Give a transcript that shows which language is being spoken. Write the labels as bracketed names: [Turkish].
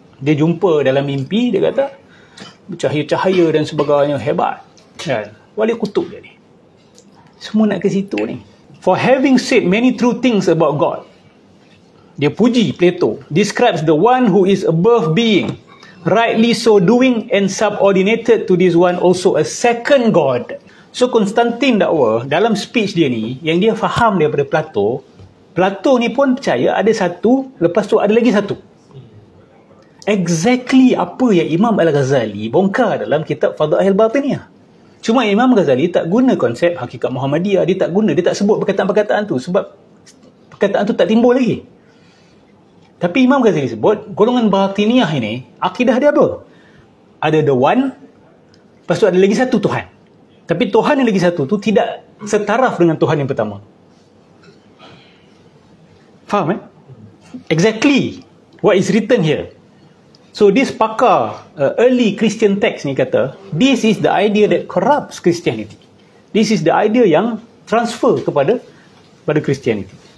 [Malay] Dia jumpa dalam mimpi, dia kata bercahaya-cahaya dan sebagainya, hebat kan? Wali kutub dia ni. Semua nak ke situ ni. [English] For having said many true things about God, [Malay] dia puji Plato, [English] describes the one who is above being, rightly so doing, and subordinated to this one also a second God. So [Malay] Constantine dakwa dalam [English] speech [Malay] dia ni, yang dia faham daripada Plato ni pun percaya ada satu, lepas tu ada lagi satu. [English] Exactly [Malay] apa yang Imam Al-Ghazali bongkar dalam kitab Fadail Batiniyah. Cuma Imam Ghazali tak guna konsep hakikat Muhammadiyah, dia tak sebut perkataan-perkataan tu sebab perkataan tu tak timbul lagi. Tapi Imam Ghazali sebut golongan Batiniyah ini, akidah dia apa? Ada [English] the one, [Malay] lepas tu ada lagi satu Tuhan. Tapi Tuhan yang lagi satu tu tidak setaraf dengan Tuhan yang pertama. Faham [English] Exactly what is written here. So this [Malay] pakar [English] early Christian text [Malay] ni kata, [English] this is the idea that corrupts Christianity. This is the idea [Malay] yang [English] transfer [Malay] kepada [English] Christianity.